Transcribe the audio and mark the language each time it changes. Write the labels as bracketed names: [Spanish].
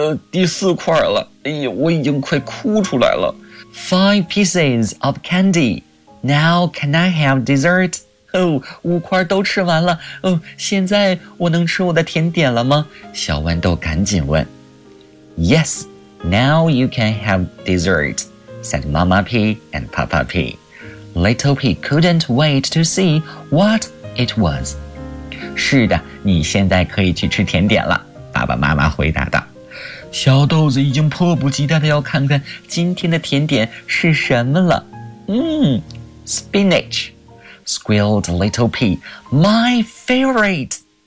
[Chinese] 第四块了，哎呀，我已经快哭出来了。 [English] Five pieces of candy. Now can I have dessert? [Chinese] 五块都吃完了，现在我能吃我的甜点了吗？小豌豆赶紧问。 [English] Yes, now you can have dessert, said Mama Pea and Papa Pea. Little Pea couldn't wait to see what it was. [Chinese] 是的，你现在可以去吃甜点了。爸爸妈妈回答道，小豆子已经迫不及待地要看看今天的甜点是什么了。 [English] Spinach, squealed Little Pea, my favorite.